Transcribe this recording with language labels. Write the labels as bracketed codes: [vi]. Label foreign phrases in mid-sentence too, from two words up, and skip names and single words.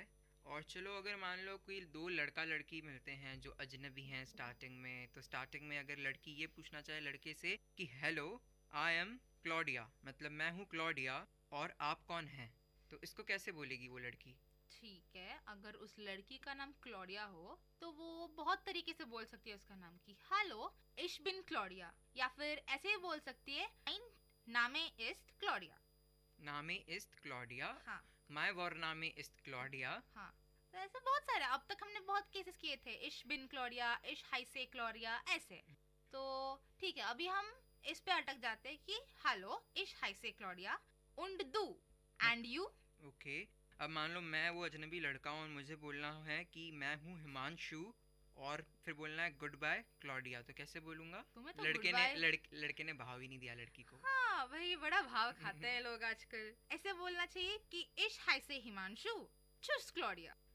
[hi] और चलो अगर मान लो कोई दो लड़का लड़की मिलते हैं जो अजनबी हैं स्टार्टिंग में, तो स्टार्टिंग में अगर लड़की ये पूछना चाहे लड़के से कि [en] hello I am Claudia, [hi] मतलब मैं हूँ क्लॉडिया और आप कौन हैं, तो इसको कैसे बोलेगी वो लड़की? ठीक है, अगर उस लड़की का नाम क्लॉडिया हो तो वो बहुत तरीके से बोल सकती है उसका नाम की [de] hallo ich bin Claudia, [hi] या फिर ऐसे बोल सकती है [de] mein Name ist [hi] क्लॉडिया। [de] Name ist Claudia. [hi] हाँ। [de] mein Vorname ist Claudia. [hi] हाँ, तो ऐसे बहुत सारे अब तक हमने बहुत केसेस किए थे, [de] ich bin Claudia, ich heiße Claudia, [hi] ऐसे। तो ठीक है, अभी हम इस पे अटक जाते हैं कि [de] hallo ich heiße Claudia und du [en] and you। [hi] ओके, अब मान लो मैं वो अजनबी लड़का हूँ और मुझे बोलना है कि मैं हूँ हिमांशु, और फिर बोलना है [en] good bye [hi] क्लॉडिया, तो कैसे बोलूंगा? तुम्हें तो लड़के ने भाव ही नहीं दिया लड़की को। हाँ भाई, बड़ा भाव खाते हैं लोग आजकल। ऐसे बोलना चाहिए कि [de] ich heiße Himanshu tschüss Claudia.